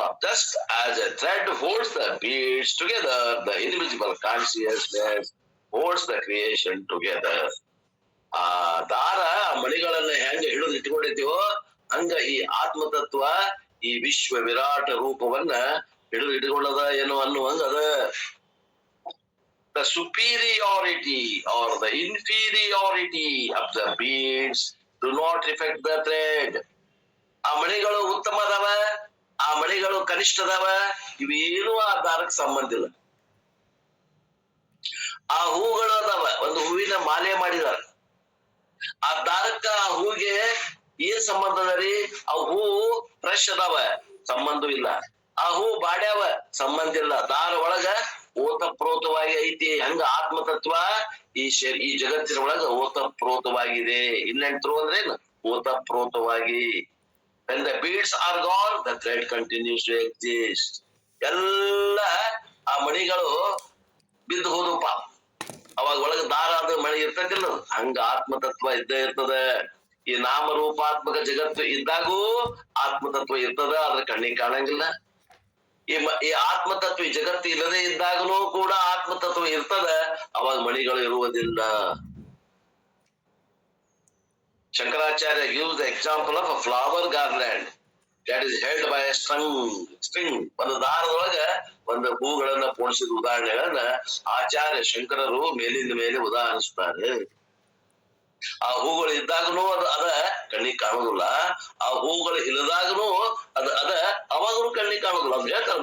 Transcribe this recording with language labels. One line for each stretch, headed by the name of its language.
English: Just as a thread holds the beads together, the invisible consciousness holds the creation together.
Kannada: ಆ ದಾರ ಮಣಿಗಳನ್ನ ಹೆಂಗ ಹಿಡಿದು ಇಟ್ಕೊಂಡಿದ್ದೀವೋ ಹಂಗ ಈ ಆತ್ಮತತ್ವ ಈ ವಿಶ್ವ ವಿರಾಟ ರೂಪವನ್ನ ಹಿಡಿದು ಇಟ್ಕೊಳ್ಳದ ಏನೋ ಅನ್ನುವಂಗ ಅದ.
English: The superiority or the inferiority of the beads do not affect the thread.
Kannada: ಆ ಮಣಿಗಳು ಉತ್ತಮ ಅದಾವ, ಆ ಮಣಿಗಳು ಕನಿಷ್ಠ ಅದಾವ, ಇವೇನು ಆ ದಾರಕ್ಕೆ ಸಂಬಂಧ ಇಲ್ಲ. ಆ ಹೂಗಳು ಅದಾವ, ಒಂದು ಹೂವಿನ ಮಾಲೆ ಮಾಡಿದಾರ, ಆ ದಾರಕ್ಕ ಆ ಹೂಗೆ ಏನ್ ಸಂಬಂಧ ಅದ ರೀ? ಆ ಹೂ ಫ್ರೆಶ್ ಅದಾವ, ಸಂಬಂಧ ಇಲ್ಲ. ಆ ಹೂ ಬಾಡ್ಯಾವ, ಸಂಬಂಧ ಇಲ್ಲ. ದಾರ ಒಳಗ ಓತಪ್ರೋತವಾಗಿ ಐತಿ. ಹಂಗ ಆತ್ಮತತ್ವ ಈ ಜಗತ್ತಿನ ಒಳಗ ಓತಪ್ರೋತವಾಗಿದೆ. ಇಲ್ಲಂಟ್ರು ಅಂದ್ರೇನು? ಓತಪ್ರೋತವಾಗಿ.
English: When the beads are gone, the thread continues to exist.
Kannada: ಎಲ್ಲ ಆ ಮಣಿಗಳು ಬಿದ್ದು ಹೋದಪ್ಪ, ಅವಾಗ ಒಳಗ ದಾರ ಅದು ಮಣಿ ಇರ್ತೈತಿಲ್ಲ, ಹಂಗ ಆತ್ಮತತ್ವ ಇದ್ದೇ ಇರ್ತದ. ಈ ನಾಮರೂಪಾತ್ಮಕ ಜಗತ್ತು ಇದ್ದಾಗೂ ಆತ್ಮತತ್ವ ಇರ್ತದ, ಅದ್ರ ಕಣ್ಣಿಗೆ ಕಾಣಂಗಿಲ್ಲ. ಈ ಆತ್ಮತತ್ವ ಈ ಜಗತ್ತು ಇಲ್ಲದೆ ಇದ್ದಾಗಲೂ ಕೂಡ ಆತ್ಮತತ್ವ ಇರ್ತದ, ಅವಾಗ ಮಣಿಗಳು ಇರುವುದಿಲ್ಲ.
English: Shankaracharya gives the example of a flower garland that is held by a string.
Kannada: ಒಂದು ದಾರದೊಳಗ ಒಂದು ಹೂಗಳನ್ನ ಪೋಣಿಸಿದ ಉದಾಹರಣೆಗಳನ್ನ ಆಚಾರ್ಯ ಶಂಕರರು ಮೇಲಿಂದ ಮೇಲೆ ಉದಾಹರಿಸ್ತಾರೆ. ಆ ಹೂಗಳು ಇದ್ದಾಗನು ಅದ ಕಣ್ಣಿಗೆ ಕಾಣುದಿಲ್ಲ, ಆ ಹೂಗಳು ಇಲ್ಲದಾಗನು ಅದ ಅವಾಗನು ಕಣ್ಣಿಗೆ ಕಾಣುದಿಲ್ಲ ಅಂತ ಹೇಳ್ತಾರೆ.